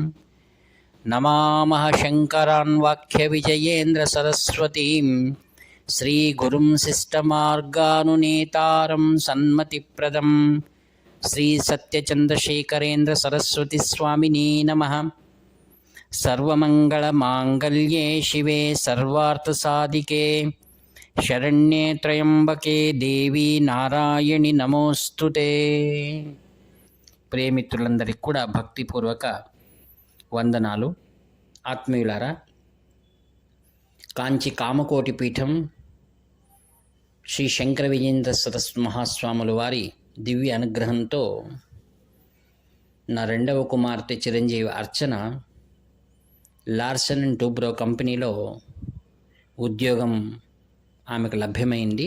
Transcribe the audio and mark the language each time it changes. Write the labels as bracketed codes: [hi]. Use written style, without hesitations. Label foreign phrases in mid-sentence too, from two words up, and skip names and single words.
[sa] नमामः शङ्करान् वाक्यविजयेन्द्रसरस्वतीं श्रीगुरुं शिष्टमार्गानुनेतारं सन्मतिप्रदं श्रीसत्यचन्द्रशेखरेन्द्रसरस्वतीस्वामिने नमः। सर्वमङ्गलमाङ्गल्ये शिवे सर्वार्थसाधिके शरण्ये त्र्यम्बके देवी నారాయణి నమోస్తుతే. [te] ప్రియమిత్రులందరికీ కూడా భక్తిపూర్వక వందనాలు. ఆత్మీయులారా, కాంచి కామకోటి పీఠం శ్రీ శంకర విజయేంద్ర సరస్వతి మహాస్వాముల వారి దివ్య అనుగ్రహంతో నా రెండవ కుమార్తె చిరంజీవి అర్చన లార్సన్ అండ్ టూబ్రో కంపెనీలో ఉద్యోగం ఆమెకు లభ్యమైంది.